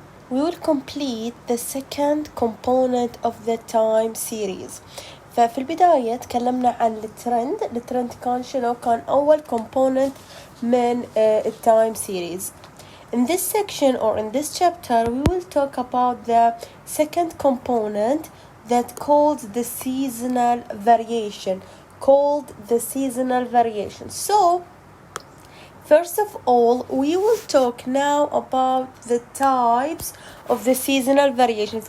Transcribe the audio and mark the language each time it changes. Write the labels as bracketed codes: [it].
[en] We will complete the second component of the time series. [ar] ففي البداية تكلمنا عن الترند كان شنو؟ كان أول component من التايم series. [en] In this section or in this chapter we will talk about the second component that called the seasonal variation. So first of all, we will talk now about the types of the seasonal variation.